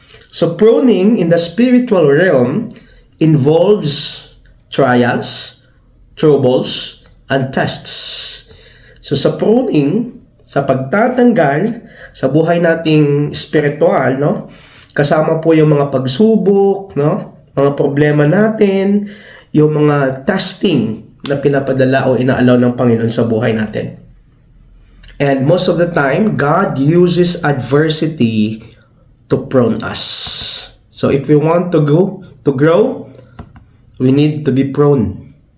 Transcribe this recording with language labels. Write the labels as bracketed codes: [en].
[en] So pruning in the spiritual realm involves trials, troubles, and tests. [tl] So sa pruning, sa pagtatanggal sa buhay nating spiritual, no, kasama po yung mga pagsubok, no, mga problema natin, yung mga testing na pinapadala o inaalaw ng Panginoon sa buhay natin. [en] And most of the time, God uses adversity to prune us. So if we want to grow, we need to be pruned.